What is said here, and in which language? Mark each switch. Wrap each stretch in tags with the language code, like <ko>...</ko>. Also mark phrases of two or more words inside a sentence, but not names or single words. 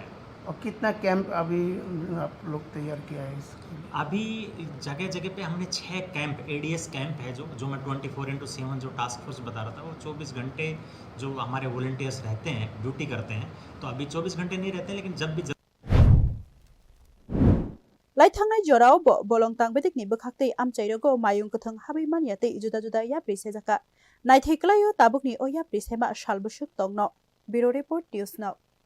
<hi>और कितना कैंप अभी आप लोग तैयार किया है इसके लिए? अभी जगह जगह पे हमने 6 कैंप</hi> <en>ADS camp</en> <hi>है जो मैं 24/7 जो</hi> <en>task force</en> <hi>बता रहा था, वो 24 घंटे जो हमारे वॉलंटियर्स रहते हैं, ड्यूटी करते हैं। तो अभी 24 घंटे नहीं रहते, लेकिन जब भी</hi> <trp>Laithangnai jorao bolong tangbetikni bwkhaktwi amchairogo mayung kwthwng habi maniatwi juda juda yapri sejaka naithai klaio tabukni o yapri sema salbusuk tongno.</trp> <en>Bureau Report News Now.</en>